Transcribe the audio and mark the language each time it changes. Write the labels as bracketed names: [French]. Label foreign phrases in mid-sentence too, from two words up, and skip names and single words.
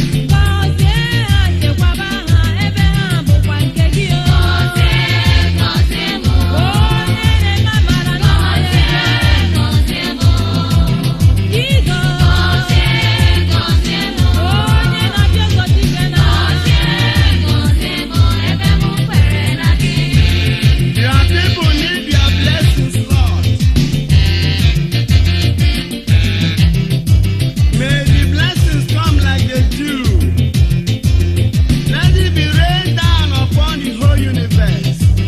[Igbo] Gọzie ha, chekwaba ha, ebe ha bụkwa nke gị, o. Onye na-eme amara n'ọrụ ya. Jizọs. Onye na-abịa ụbọchị ikpe na [English] Your people need your blessings, Lord. May the blessings come like the dew. Let it be rained down upon the whole universe.